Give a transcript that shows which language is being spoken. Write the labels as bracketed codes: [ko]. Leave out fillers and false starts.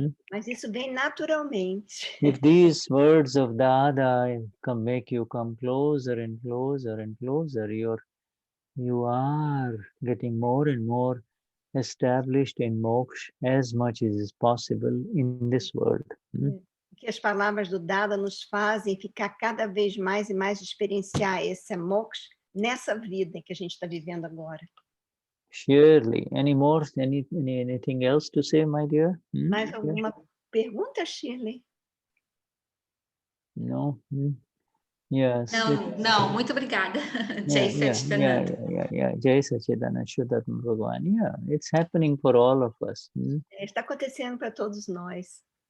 [pt] Mas isso vem naturalmente. [en] If these words of Dada make you come closer and closer and closer, you are getting more and more established in moksha as much as is possible in this world. [pt] Que as palavras do Dada nos fazem ficar cada vez mais e mais experienciar esse moksha nessa vida que a gente está vivendo agora. [en] Surely. Anything else to say, my dear? [pt] Mais alguma pergunta, Shirley? [en] No. Yes. [pt] Não, muito obrigada. Jai Satchidananda. [sa] Jai Satchidananda, Vishuddhatma Bhagavan. [en] Yeah, it's happening for all of us. [pt] Está acontecendo para todos nós.